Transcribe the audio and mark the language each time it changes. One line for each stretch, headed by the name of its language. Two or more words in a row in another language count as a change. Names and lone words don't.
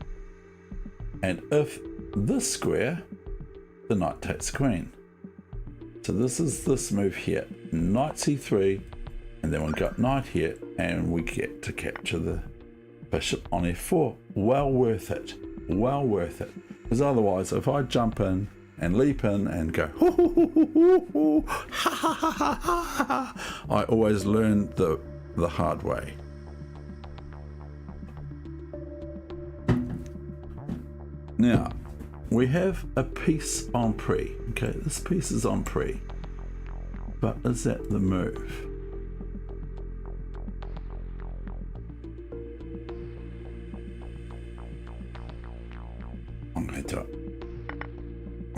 English: And if this square, the knight takes the queen. So this is this move here, knight c3, and then we got knight here, and we get to capture the bishop on f4. Well worth it, well worth it. Because otherwise, if I jump in and leap in and go, hoo, hoo, hoo, hoo, hoo, hoo, ha, ha, ha, ha, ha, ha, I always learn the hard way. Now, we have a piece on pre. Okay, this piece is on pre. But is that the move? I'm going to do it.